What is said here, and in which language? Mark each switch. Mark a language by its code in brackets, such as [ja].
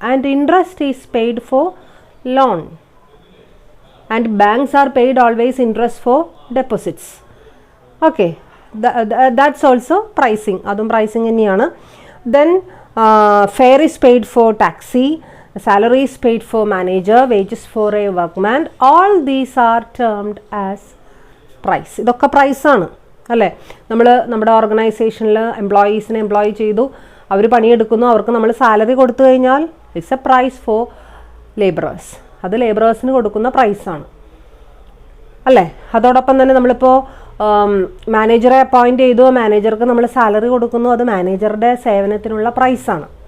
[en] And interest is paid for loan. And banks are paid always interest for deposits. Okay, that's also pricing. [ml] അതും pricing തന്നെയാണ്. [en] Then fare is paid for taxi, salary is paid for manager, wages for a workman. All these are termed as price. [ml] ഇതൊക്കെ പ്രൈസാണ്, അല്ലേ? നമ്മൾ നമ്മുടെ ഓർഗനൈസേഷനിൽ എംപ്ലോയീസിനെ employee ചെയ്തു, അവർ പണിയെടുക്കുന്നു, അവർക്ക് നമ്മൾ സാലറി കൊടുത്തു കഴിഞ്ഞാൽ [en] It's a price for labourers. [ml] അത് ലേബറേഴ്സിന് കൊടുക്കുന്ന പ്രൈസാണ് അല്ലേ? അതോടൊപ്പം തന്നെ നമ്മളിപ്പോൾ മാനേജറെ അപ്പോയിൻറ്റ് ചെയ്തു, മാനേജർക്ക് നമ്മൾ സാലറി കൊടുക്കുന്നു, അത് മാനേജറുടെ സേവനത്തിനുള്ള പ്രൈസാണ്.